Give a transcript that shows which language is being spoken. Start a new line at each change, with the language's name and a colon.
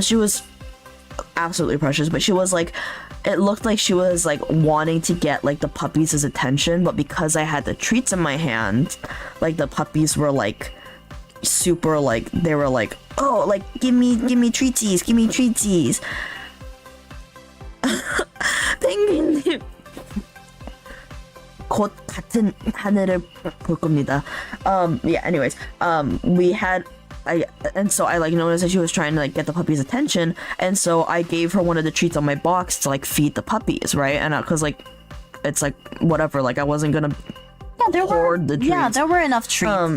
English: She was absolutely precious, but she was like, it looked like she was like wanting to get like the puppies' attention, but because I had the treats in my hand, like the puppies were like super, like they were like, oh, like give me treatsies, give me treatsies.
Korean: 펭귄님 곧 같은 하늘을 볼 겁니다.
English: Yeah, anyways, and so I like noticed that she was trying to like get the puppy's attention, and so I gave her one of the treats on my box to like feed the puppies, right? And because like it's like whatever, like I wasn't gonna hoard the treats. Yeah, there were enough treats.